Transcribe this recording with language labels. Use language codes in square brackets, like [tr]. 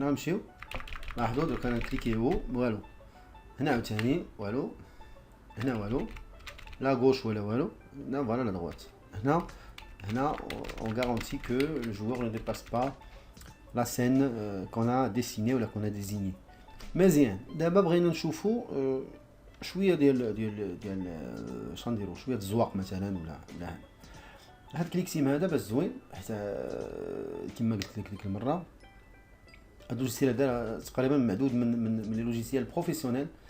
[ar] حنا غنمشيو لاحظوا درك انا نكليكيو والو، هنا عاوتاني والو، هنا والو، لا غوش ولا والو، هنا [fr] فوالا لا دروات. [ar] هنا [fr] on garantit que le joueur ne dépasse pas la scène qu'on a dessinée ou qu'on a désignée. [ar] مزيان. دابا بغينا نشوفوا شويه ديال اش غنديروا شويه الزواق مثلا ولا هاد كليكسيم هذا باش زوين حتى كما قلت لك ديك المره هاد اللوجيسيال هذا تقريبا معدود من لي لوجيسيال بروفيسيونيل.